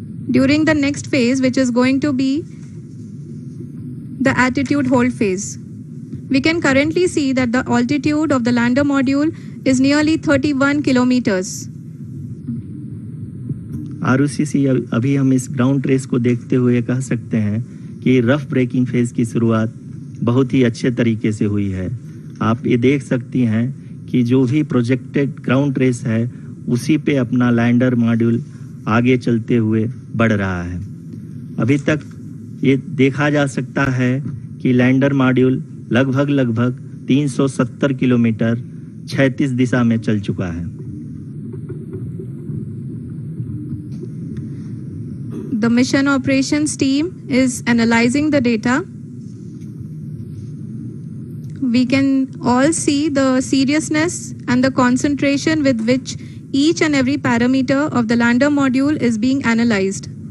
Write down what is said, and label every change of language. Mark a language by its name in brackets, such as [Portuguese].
[English] During the next phase, which is going to be the attitude hold phase, we can currently see that the altitude of the lander module is nearly 31 kilometers. [Hindi] आरओसीसी अभी हम इस ground trace को देखते हुए कह सकते हैं कि रफ ब्रेकिंग फेज की शुरुआत बहुत ही अच्छे तरीके से हुई है। आप ये देख सकती हैं कि जो भी प्रोजेक्टेड ग्राउंड ट्रेस है, उसी पे अपना लैंडर मॉड्यूल आगे चलते हुए बढ़ रहा है। अभी तक ये देखा जा सकता है कि लैंडर मॉड्यूल लगभग 370 किलोमीटर क्षैतिज दिशा में चल चुका है। [English] The mission operations team is analyzing the data. We can all see the seriousness and the concentration with which each and every parameter of the lander module is being analyzed.